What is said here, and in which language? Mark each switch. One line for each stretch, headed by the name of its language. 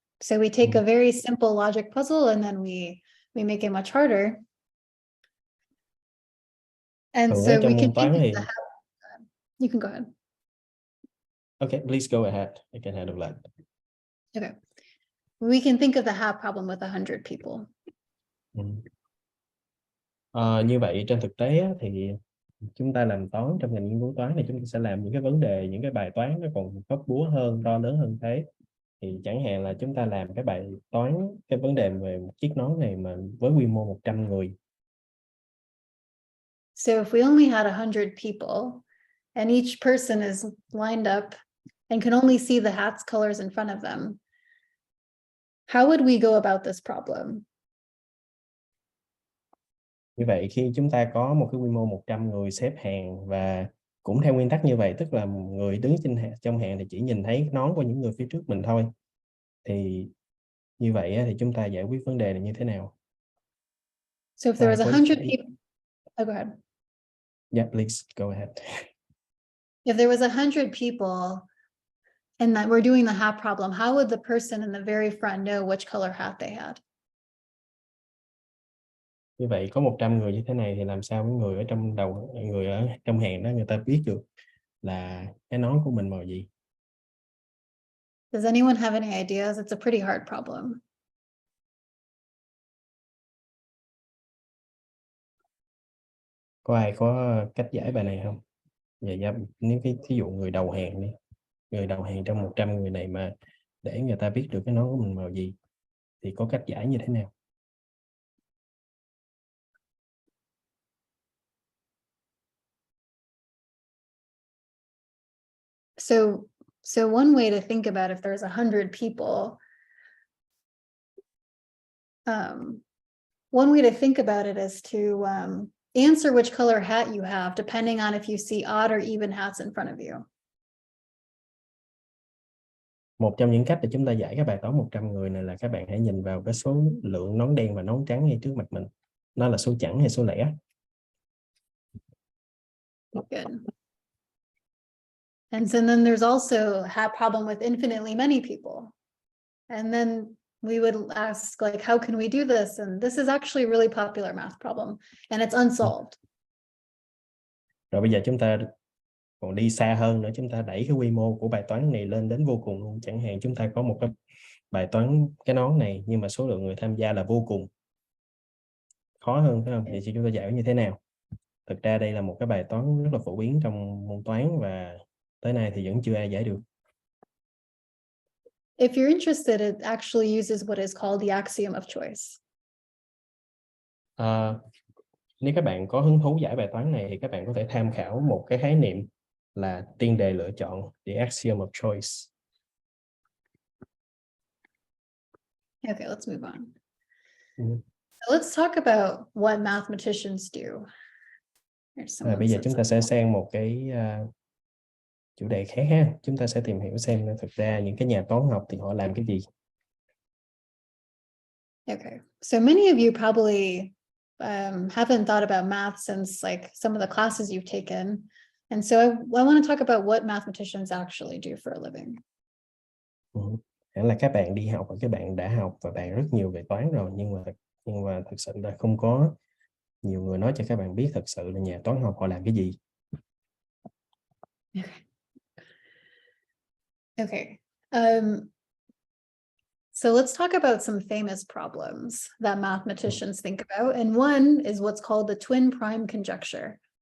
English: So we take a very simple logic puzzle and then we make it much harder. And so we can think of the you can go ahead. Okay, please go ahead. I can handle that. Okay. We can think of the hat problem with 100 people.
Vietnamese: Như vậy trên thực tế á, thì chúng ta làm toán trong ngành nghiên cứu toán này, chúng ta sẽ làm những cái vấn đề, những cái bài toán nó còn hóc búa hơn, to lớn hơn thế. Thì chẳng hạn là chúng ta làm cái bài toán, cái vấn đề về một chiếc nón này mà với quy mô 100 người.
English: So if we only had 100 people and each person is lined up and can only see the hat's colors in front of them, how would we go about this problem?
Vietnamese: Như vậy khi chúng ta có một cái quy mô 100 người xếp hàng, và cũng theo nguyên tắc như vậy, tức là người đứng trong hàng thì chỉ nhìn thấy nón của những người phía trước mình thôi, thì như vậy thì chúng ta giải quyết vấn đề này như thế nào?
English: So if there was 100 people, go ahead. Yeah, please go ahead. If there was 100 people and that we're doing the hat problem, how would the person in the very front know which color hat they had?
Vietnamese: Như vậy có 100 người như thế này thì làm sao người ở trong hàng đó người ta biết được là cái nón của mình màu gì?
English: Does anyone have any ideas? It's a pretty hard problem.
Vietnamese: Có ai có cách giải bài này không? Nếu thí dụ người đầu hàng đi, người đầu hàng trong 100 người này mà để người ta biết được cái nón của mình màu gì, thì có cách giải như thế nào?
English: So one way to think about if there's 100 people, one way to think about it is to answer which color hat you have, depending on if you see odd or even hats in front of you.
Vietnamese: Một trong những cách để chúng ta giải cái bài toán 100 người này là các bạn hãy nhìn vào cái số lượng nón đen và nón trắng ngay trước mặt mình. Nó là số chẵn hay số lẻ?
English: Good. And so then there's also hat problem with infinitely many people. And then we would ask, like, how can we do this? And this is actually a really popular math problem, and it's unsolved.
Vietnamese: Rồi bây giờ chúng ta còn đi xa hơn nữa, chúng ta đẩy cái quy mô của bài toán này lên đến vô cùng luôn. Chẳng hạn chúng ta có một cái bài toán cái nón này nhưng mà số lượng người tham gia là vô cùng. Khó hơn phải không? Thì chúng ta giải như thế nào? Thực ra đây là một cái bài toán rất là phổ biến trong môn toán và tới nay thì vẫn chưa ai giải được.
English: If you're interested, it actually uses what is called the axiom of choice.
Vietnamese: Nếu các bạn có hứng thú giải bài toán này thì các bạn có thể tham khảo một cái khái niệm là tiên đề lựa chọn, the axiom of choice.
English: Okay, let's move on. So let's talk about what mathematicians do.
Vietnamese: Bây giờ chúng ta sẽ sang một cái chủ đề khác ha. Chúng ta sẽ tìm hiểu xem thực ra những cái nhà toán học thì họ làm cái gì.
English: Okay, so many of you probably haven't thought about math since like some of the classes you've taken. And so I want to talk about what mathematicians actually do for a living.
Vietnamese: Hẳn là các bạn đi học và các bạn đã học và bạn rất nhiều về toán rồi, nhưng mà thực sự là không có nhiều người nói cho các bạn biết thật sự là nhà toán học họ làm cái gì.
English: Okay. So let's talk about some famous problems that mathematicians think about. And one is what's called the twin prime conjecture.